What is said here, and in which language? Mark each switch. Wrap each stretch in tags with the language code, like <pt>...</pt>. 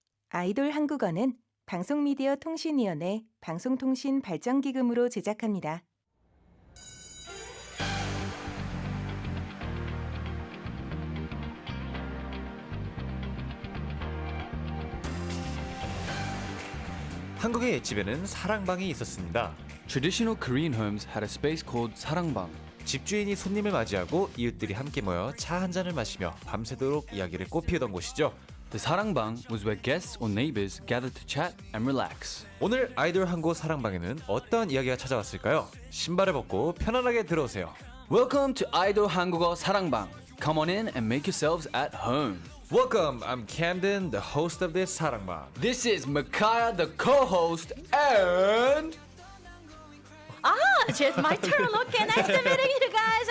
<ko>아이돌 한국어는 방송미디어통신위원회 방송통신발전기금으로 제작합니다. 한국의 집에는 사랑방이 있었습니다.</ko> <en>Traditional Korean homes had a space called 사랑방.</en> <ko>집주인이 손님을 맞이하고 이웃들이 함께 모여 차 한 잔을 마시며 밤새도록 이야기를 꽃피우던 곳이죠.</ko> <en>The 사랑방 was where guests or neighbors gathered to chat and relax.</en> <ko>오늘 아이돌 한국 사랑방에는 어떤 이야기가 찾아왔을까요? 신발을 벗고 편안하게 들어오세요.</ko> <en>Welcome to 아이돌 한국어 사랑방. Come on in and make yourselves at home. Welcome, I'm Camden, the host of this 사랑방. This is Micaiah, the co-host, and It's my turn. Okay, nice to meeting you guys.</en>